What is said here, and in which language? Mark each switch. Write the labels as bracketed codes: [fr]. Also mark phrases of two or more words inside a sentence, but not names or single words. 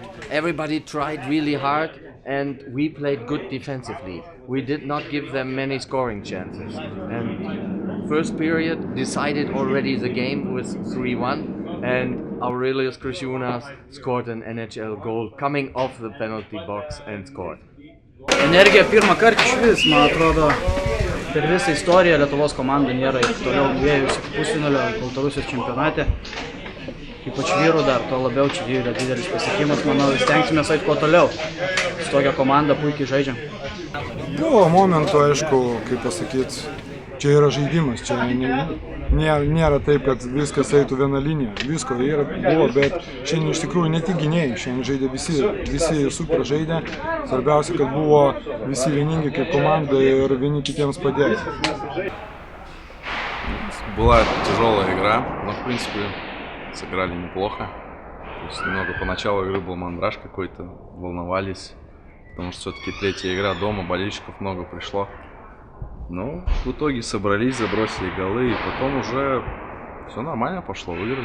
[en] Everybody tried really hard and we played good defensively. We did not give them many scoring chances. And first period decided already the game with 3-1 and Aurelius Krishounas scored an NHL goal coming off the penalty box and scored. [lt] Energija pirmą kartą išvis, man atrodo, per visą istoriją Lietuvos komanda nėra ir toliau nuėjusi pusfinalio Baltarusijos čempionate. Ypač vyrų dar, to labiau čia yra didelis pasiekimas, manau, stengsime eiti kuo toliau. Su tokia komanda puikiai žaidžiam. Buvo momentų, aišku, kaip pasakyti, čia yra žaidimas, čia nėra taip, kad viskas eitų viena linija. Visko buvo, bet šiandien iš tikrųjų ne tik gynėjai, šiandien žaidė visi super žaidė. Svarbiausia, kad buvo visi vieningi kaip komanda ir vieni kitiems padėjo. [ru] Была тяжелая игра, но в принципе сыграли неплохо. То есть немного поначалу игры был мандраж какой-то, волновались, потому что все-таки третья игра дома, болельщиков много пришло. Но в итоге собрались, забросили голы, и потом уже все нормально пошло, выиграли.